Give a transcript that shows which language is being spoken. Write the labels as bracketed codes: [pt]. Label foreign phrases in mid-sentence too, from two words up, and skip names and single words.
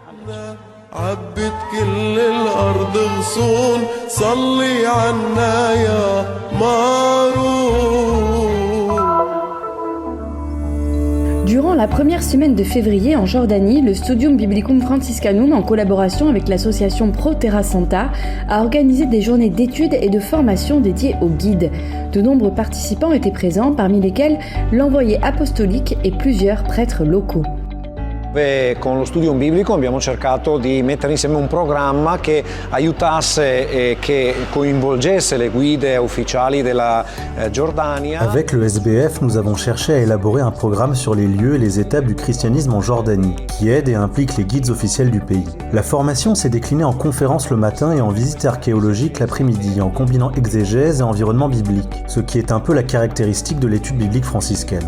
[fr] Durant la première semaine de février en Jordanie, le Studium Biblicum Franciscanum, en collaboration avec l'association Pro Terra Santa, a organisé des journées d'études et de formation dédiées aux guides. De nombreux participants étaient présents, parmi lesquels l'envoyé apostolique et plusieurs prêtres locaux. [it] Con lo Studium Biblico abbiamo cercato di mettere insieme un programma che aiutasse e che coinvolgesse le guide ufficiali della Giordania. [fr] Avec le SBF, nous avons cherché à élaborer un programme sur les lieux et les étapes du christianisme en Jordanie, qui aide et implique les guides officiels du pays. La formation s'est déclinée en conférences le matin et en visite archéologique l'après-midi, en combinant exégèse et environnement biblique, ce qui est un peu la caractéristique de l'étude biblique franciscaine.